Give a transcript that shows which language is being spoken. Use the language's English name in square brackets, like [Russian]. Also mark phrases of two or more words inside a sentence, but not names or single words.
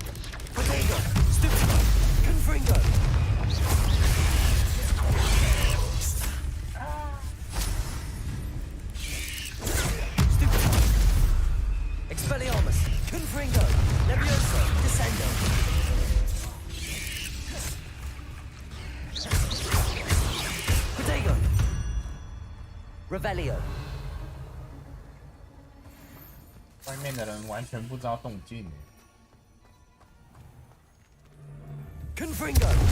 [Latin] Protego. Stupido. Confringo. Stupido. Expelliarmus. Confringo. Levioso. Descendo. Protego. Revelio. [Chinese] 外面的人完全不知道动静耶。 [Latin] Confringo.